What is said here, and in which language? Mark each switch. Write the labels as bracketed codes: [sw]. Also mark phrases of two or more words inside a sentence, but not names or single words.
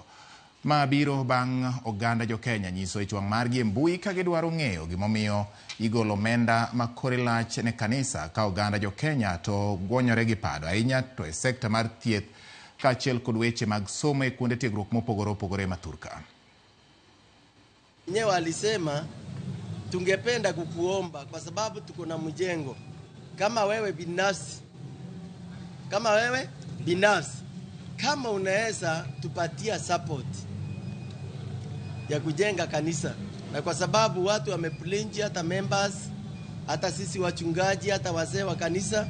[luo] Ma biro bang' oganda jo Kenya nyiso ichwang' margi e mbui kagidwaro ng'eyo gimomiyo igolo omenda ma kore lach ne kanisa ka oganda jo Kenya to gwonyore gi pado ahinya to e sekta mar thieth kaachiel kod weche mag somo e kuonde tiegruok mopogore opogore Mathurka. [sw] Nyewe alisema tungependa kukuomba kwa sababu tuko na mjengo kama wewe binafsi kama unaweza tupatia support ya kujenga kanisa, na kwa sababu watu wameplinji, hata members, hata sisi wachungaji, hata wazee wa kanisa.